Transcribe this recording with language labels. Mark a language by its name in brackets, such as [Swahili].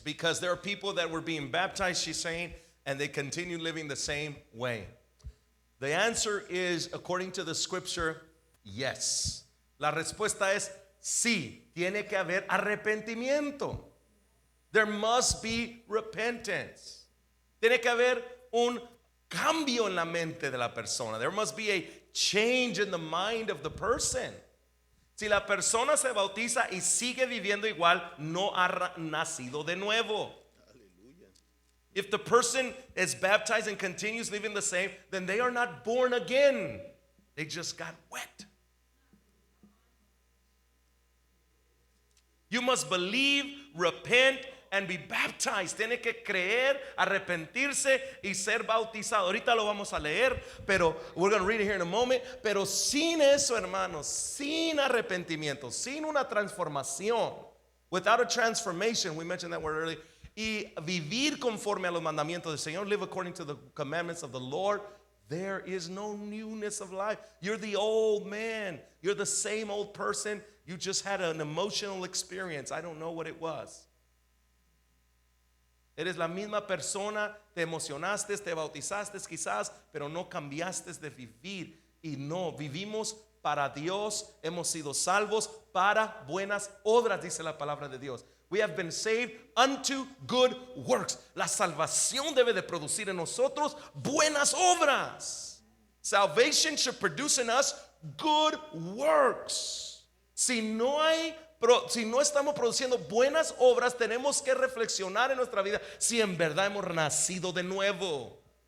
[English] Because there are people that were being baptized, she's saying, and they continue living the same way. The answer is, according to the scripture, yes. [Spanish] La respuesta es sí. Tiene que haber arrepentimiento. [English] There must be repentance. [Spanish] Tiene que haber un cambio en la mente de la persona. [English] There must be a change in the mind of the person. [Spanish] Si la persona se bautiza y sigue viviendo igual, no ha nacido de nuevo. Aleluya. [English] If the person is baptized and continues living the same, then they are not born again. They just got wet. You must believe, repent, and be baptized. [Spanish] Tiene que creer, arrepentirse y ser bautizado. Ahorita lo vamos a leer, pero [English] we're going to read it here in a moment. [Spanish] Pero sin eso, hermanos, sin arrepentimiento, sin una transformación, [English] without a transformation, we mentioned that word earlier, [Spanish] y vivir conforme a los mandamientos del Señor, [English] live according to the commandments of the Lord, there is no newness of life. You're the old man. You're the same old person. You just had an emotional experience. I don't know what it was. [Spanish] Eres la misma persona, te emocionaste, te bautizaste quizás, pero no cambiaste de vivir. Y no, vivimos para Dios, hemos sido salvos para buenas obras, dice la palabra de Dios. [English] We have been saved unto good works. [Spanish] La salvación debe de producir en nosotros buenas obras. [English] Salvation should produce in us good works. [Spanish] Si no estamos produciendo buenas obras, tenemos que reflexionar en nuestra vida si en verdad hemos nacido de nuevo.